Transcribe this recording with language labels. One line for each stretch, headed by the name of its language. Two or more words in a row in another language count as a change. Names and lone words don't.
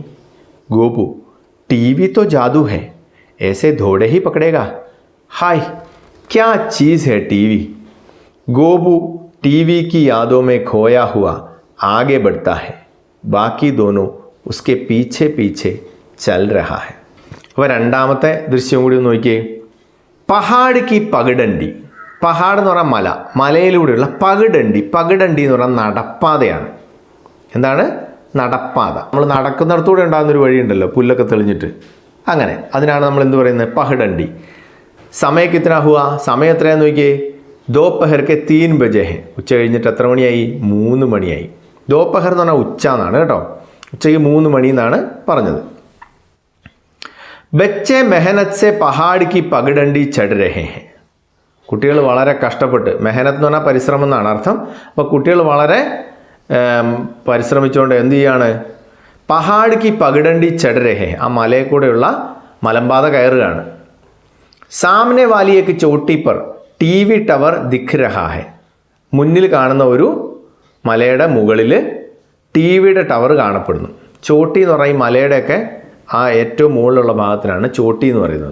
Hindi: गोपू टीवी तो जादू है, ऐसे धोड़े ही पकड़ेगा. हाय क्या चीज़ है टीवी. गोपू टीवी की यादों में खोया हुआ आगे बढ़ता है. बाकी दोनों उसके पीछे पीछे चल रहा है.
Malayalam: അപ്പോൾ രണ്ടാമത്തെ ദൃശ്യം കൂടി ഒന്ന് നോക്കിയേ.
Hindi: पहाड़ की पगडंडी.
Malayalam: പഹാഡ് എന്ന് പറഞ്ഞാൽ മല, മലയിലൂടെയുള്ള പഗഡണ്ടി. പഗഡണ്ടി എന്ന് പറഞ്ഞാൽ നടപ്പാതയാണ്. എന്താണ് നടപ്പാത? നമ്മൾ നടക്കുന്നിടത്തൂടെ ഉണ്ടാകുന്നൊരു വഴിയുണ്ടല്ലോ, പുല്ലൊക്കെ തെളിഞ്ഞിട്ട്, അങ്ങനെ അതിനാണ് നമ്മൾ എന്ത് പറയുന്നത്? പഹഡണ്ടി.
Hindi: समय कितना हुआ,
Malayalam: സമയം എത്രയാന്ന് നോക്കിയേ.
Hindi: दोपहर के 3 बजे है.
Malayalam: ഉച്ച കഴിഞ്ഞിട്ട് എത്ര മണിയായി? 3 മണിയായി. ദോപ്പഹർ എന്ന് പറഞ്ഞാൽ ഉച്ച എന്നാണ് കേട്ടോ. ഉച്ചയ്ക്ക് 3 മണി എന്നാണ് പറഞ്ഞത്.
Hindi: ബच्चे मेहनत से पहाड़ की पगडंडी चढ़ रहे हैं.
Malayalam: കുട്ടികൾ വളരെ കഷ്ടപ്പെട്ട്, മെഹനത്ത് എന്ന് പറഞ്ഞാൽ പരിശ്രമം എന്നാണ് അർത്ഥം. അപ്പോൾ കുട്ടികൾ വളരെ പരിശ്രമിച്ചുകൊണ്ട് എന്ത് ചെയ്യാണ്?
Hindi: पहाड़ की पगडंडी ചढ़ रहे हैं.
Malayalam: ആ മലയിൽ കൂടെയുള്ള മലമ്പാത കയറുകയാണ്.
Hindi: सामने वाली एक चोटी पर टी.वी. टावर दिख रहा है.
Malayalam: മുന്നിൽ കാണുന്ന ഒരു മലയുടെ മുകളിൽ ടി.വിയുടെ ടവർ കാണപ്പെടുന്നു. ചോട്ടി എന്ന് പറഞ്ഞാൽ ഈ മലയുടെയൊക്കെ ആ ഏറ്റവും മുകളിലുള്ള ഭാഗത്തിനാണ് ചോട്ടി എന്ന് പറയുന്നത്.